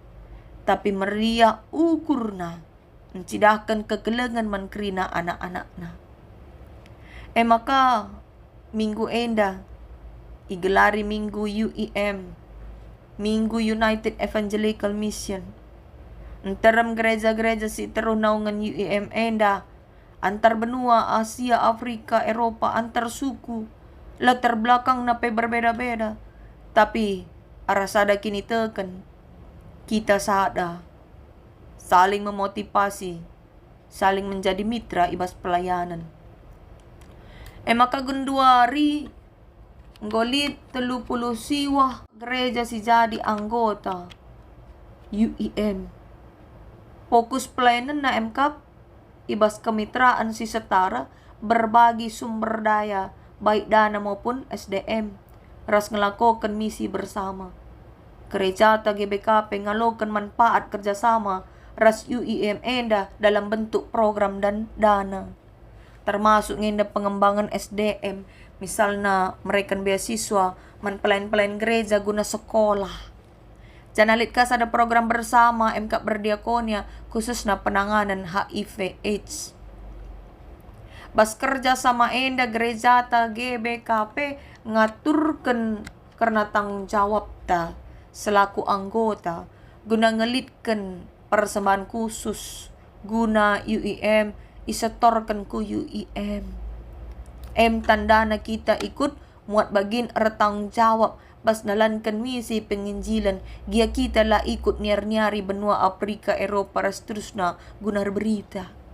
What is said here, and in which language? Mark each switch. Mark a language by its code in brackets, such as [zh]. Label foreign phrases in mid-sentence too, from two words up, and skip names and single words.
[btx] Tapi meria ukurna mencidahkan kegelengan mankrina anak-anakna. Maka minggu enda igelari minggu UEM, Minggu United Evangelical Mission. Antaram gereja-gereja si teruh naungan UEM enda, antar benua, Asia, Afrika, Eropa, antar suku, [id] latar belakang [btx] nape berbeda-beda. Tapi arasada kini teken, kita sada, [id] saling memotivasi, saling menjadi mitra [btx] ibas pelayanan. Maka genduari ngolit 30 siwah gereja si jadi anggota UEM. Fokus pelayanan na MKAP ibas kemitraan si setara [id] berbagi sumber daya baik dana maupun SDM [btx] ras ngelakukan [id] misi bersama. [btx] Gereja ta GBKP ngalokan manfaat kerjasama ras UEM enda [id] dalam bentuk program dan dana. [btx] Termasuk ngenda [id] pengembangan SDM, misalnya mereka beasiswa, [btx] pelayan-pelayan gereja guna sekolah. Janalit kas ada [id] program bersama [btx] MK berdiakonia khususnya [id] penanganan HIV AIDS. [btx] Bas kerja sama enda gereja ta GBKP ngaturkan karena [id] tanggung jawab [btx] ta selaku anggota guna ngelitkan [id] persembahan khusus [btx] guna UEM isetorkan ku UEM. Tandana kita ikut muat bagin [id] tanggung jawab [btx] bas nalankan [id] misi penginjilan [btx] gia kita lah ikut niar-niari benua Afrika, Eropa, seterusnya guna berita.